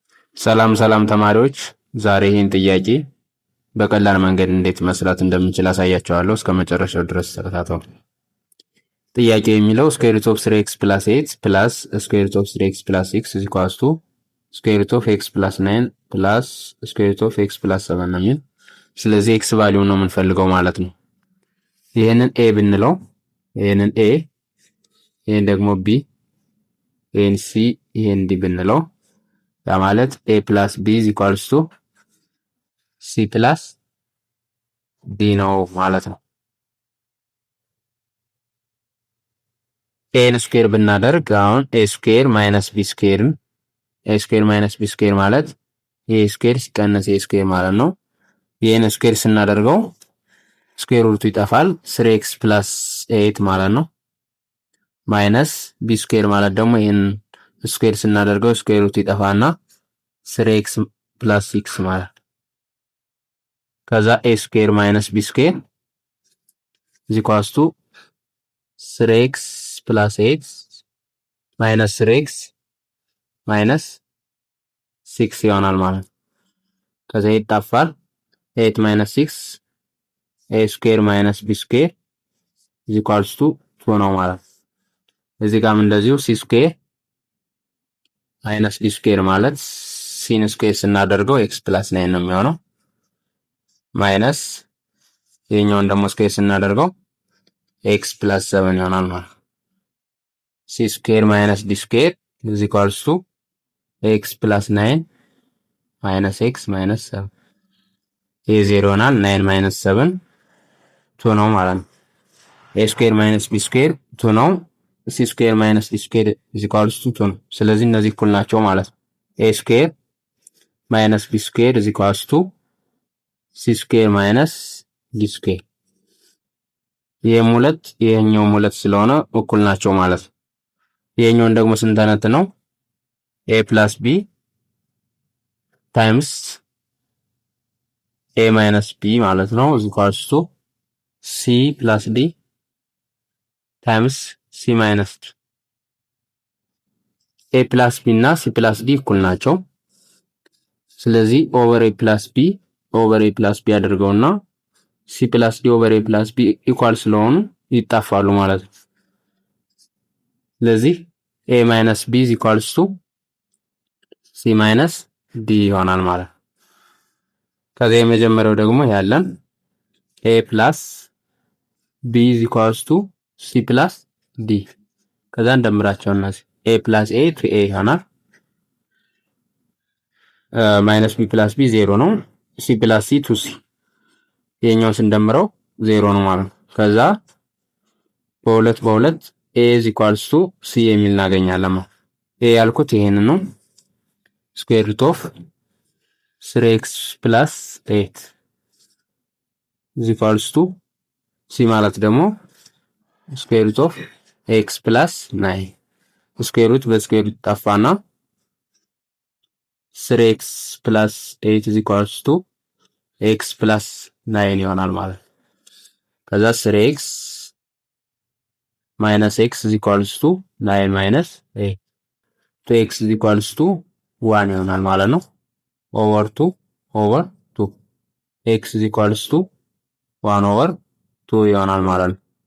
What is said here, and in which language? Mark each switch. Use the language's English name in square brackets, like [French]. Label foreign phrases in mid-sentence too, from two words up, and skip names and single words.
[Amharic] ሰላም ሰላም ተማሪዎች፣ ዛሬ ይህን ጥያቄ በቀላል መንገድ እንዴት መስራት እንደምንችል አሳያችኋለሁ። እስከ መጨረሻው ድረስ ተከታተሉ። ጥያቄው የሚለው [English] square root of 3x + 8 plus square root of 3x + 6 is equals to square root of x + 9 plus square root of x + 7 [Amharic] ነው የሚል። ስለዚህ x ቫልዩ ነው የምንፈልገው ማለት ነው። ይሄንን a ብንለው፣ ይሄንን a፣ ይሄን ደግሞ b፣ ይሄን c፣ ይሄን d ብንለው ያ ማለት [English] a plus b is equals to c plus d [Amharic] ነው ማለት ነው። [English] a square minus b square a square minus b square [Amharic] a ስኩዌር ማይነስ b ስኩዌር ማለት a ስኩዌር ሲቀነስ a ስኩዌር ማለት ነው። ይሄን ስኩዌር ስናደርገው ስኩዌር ሩቱ ይጠፋል [English] 3x plus 8 [Amharic] ማለት ነው። [English] minus b square [Amharic] ማለት ደግሞ ይሄን ስኩዌር ስናደርገው ስኩዌር ሩት ይጠፋና [English] 3x plus [Amharic] 6 ማለት ከዛ [English] a square minus b square is equals to 3x plus 8 minus 3x minus 6 [Amharic] ይሆናል ማለት ከዛ ይጣፋል [English] 8 minus 6 a square minus b square is equals to 2 [Amharic] ነው ማለት እዚህ ጋርም እንደዚሁ [English] c square minus d square [Amharic] ማለት [English] sin square [Amharic] ስናደርገው x + 9 ነው የሚሆነው ማይነስ ይሄኛውን ደግሞ ስኩዌር ስናደርገው x + 7 ይሆናል ማለት [English] c square minus d square is equals to x + 9 minus x minus 7 [Amharic] ይሄ 0 ይሆናል [English] 9 minus 7 2 [Amharic] ነው ማለት ነው። [English] a square minus b square 2 [Amharic] ነው። [English] c square minus d square is equals to 2 [Amharic] ነው። ስለዚህ እነዚህ እኩል ናቸው ማለት ነው። [English] a square minus b square is equals to c square minus d square [Amharic] ይሄም ሁለት ይሄኛውም ሁለት ስለሆነ እኩል ናቸው ማለት ነው። ይሄኛውን ደግሞ ስንተነት ነው [English] a plus b times a minus b [Amharic] ማለት ነው [English] is equals to c plus d times c minus d a plus b [Amharic] እና [English] c plus d [Amharic] እኩል ናቸው። ስለዚህ [English] over a plus b over a plus b [Amharic] ኦቨር a plus b አድርገውና [English] c plus d over a plus b equal [Amharic] ስለሆኑ ይጣፋሉ ማለት ነው። ስለዚህ [English] a minus b is equals to c minus d [Amharic] ይሆናል ማለት ነው። ከዛ የመጀመሪያው ደግሞ ያለን [English] a plus b is equals to c plus d [Amharic] ከዛ እንደምራቸውና [English] a plus a to a [Amharic] ይሆናል [English] minus b plus b 0 ነው c plus c to c [Amharic] የኛው ስንደምረው 0 ነው ማለት ነው። ከዛ በሁለት [English] a is equals to c [Amharic] የሚል እናገኛለን ማለት [English] a [Amharic] ያልኩት ይሄንን ነው [English] square root of 3x plus 8 is equals to c [Amharic] ማለት ደግሞ [English] square root of x plus 9 square root በsquare root ጠፋና 3x plus 8 is equals to x plus 9 [Amharic] ይሆናል ማለት ከዛ [English] 3x minus x is equals to 9 minus 8 2x is equals to 1 [Amharic] ይሆናል ማለት ነው [English] over 2 over 2 x is equals to 1 over 2 [Amharic] ይሆናል ማለት ነው።